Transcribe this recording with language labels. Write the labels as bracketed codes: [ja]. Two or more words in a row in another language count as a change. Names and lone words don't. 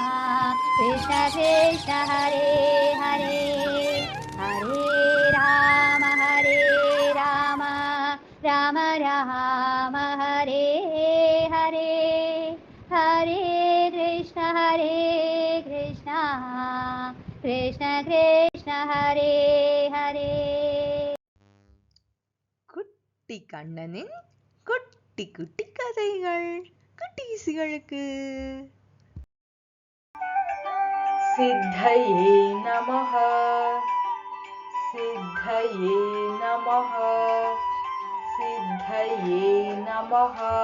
[sa] कृष्ण हरे हरे हरे राम राम राम हरे हरे हरे कृष्ण कृष्ण कृष्ण हरे हरे [ta] குட்டி கண்ணனின் குட்டி குட்டி கதைகள் குட்டீசிகளுக்கு. [sa] सिद्धये नमः सिद्धये नमः सिद्धये नमः.